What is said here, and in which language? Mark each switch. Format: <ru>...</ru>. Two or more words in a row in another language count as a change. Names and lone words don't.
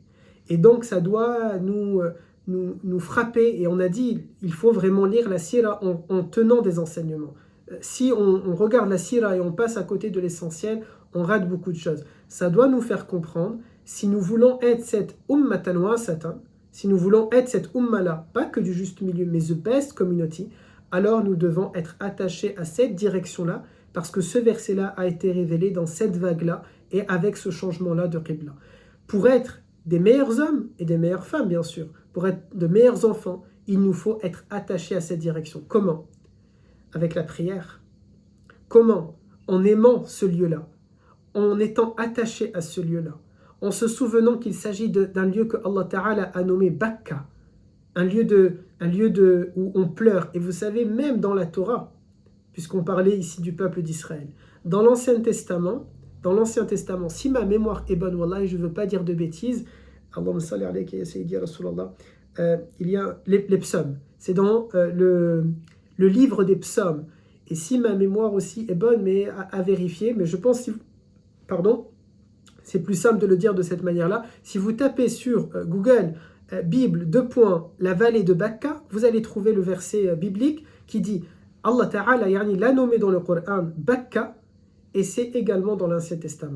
<fr>Et donc ça doit nous frapper, et on a dit, il faut vraiment lire la Sira en tenant des enseignements. Si on regarde la Sira et on passe à côté de l'essentiel, on rate beaucoup de choses. Ça doit nous faire comprendre, si nous voulons être cette</fr> <ar>أمة وسطا,</ar> <fr>si nous voulons être cette umma-là, pas que du juste milieu, mais</fr> <en>the best community,</en> <fr>alors nous devons être attachés à cette direction-là, parce que ce verset-là a été révélé dans cette vague-là, et avec ce changement-là de Qibla. Pour être des meilleurs hommes et des meilleures femmes, bien sûr, pour être de meilleurs enfants, il nous faut être attachés à cette direction. Comment? Avec la prière. Comment? En aimant ce lieu-là, en étant attaché à ce lieu-là, en se souvenant qu'il s'agit d'un lieu que</fr> <ar>الله تعالى</ar> <fr>a nommé Bakka, un lieu où on pleure. Et vous savez, même dans la Torah, puisqu'on parlait ici du peuple d'Israël, dans l'Ancien Testament, si ma mémoire est bonne, wallah, et je ne veux pas dire de bêtises,</fr> <ar>اللهم صل عليك يا سيدي يا رسول الله,</ar> <fr>il y a les psaumes. C'est dans le livre des psaumes. Et si ma mémoire aussi est bonne, mais à vérifier, mais je pense, c'est plus simple de le dire de cette manière-là. Si vous tapez sur Google Bible, la vallée de Bakka, vous allez trouver le verset biblique qui dit</fr> <ar>الله تعالى</ar> <fr>l'a nommé dans le Coran Bakka, et c'est également dans l'Ancien Testament.</fr>